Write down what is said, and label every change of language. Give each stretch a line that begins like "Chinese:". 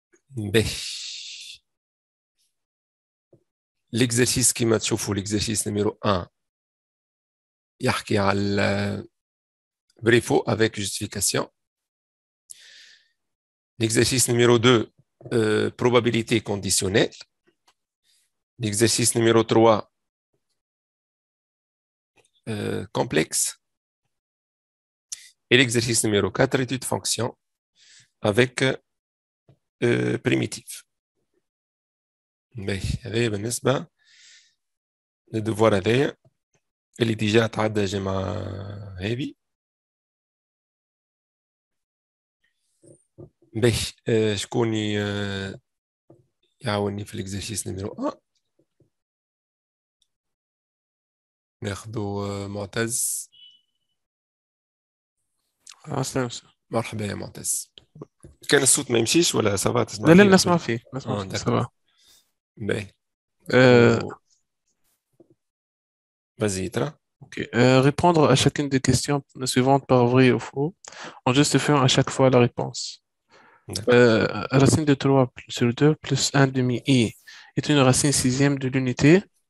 Arabic: باهي
French: ليكزرسيس
Arabic: كيما تشوفوا
French: ليكزرسيس نيميرو 1
Arabic: يحكي على
French: بريفو افيك جوستيفيكاسيون. L'exercice numéro 2, probabilité conditionnelle. L'exercice numéro 3, complexe. Et l'exercice numéro 4, étude fonction avec primitive.
Arabic: هذا بالنسبة للدفوار هذايا اللي ديجا تعدى جمع هذه. شكون يعاوني في الاكزرسيس نيميرو 1؟ ناخذو معتز. مرحبا يا معتز. كان الصوت ما يمشيش ولا سافا تسمع لا فيه؟ لا نسمع فيه سافا. باهي
French: vas-y
Arabic: ترى. Ok.
French: Répondre à chacune des questions suivantes par vrai ou faux en justifiant à chaque fois la réponse. Racine de 3 sur 2 plus 1 demi i est une racine sixième de l'unité.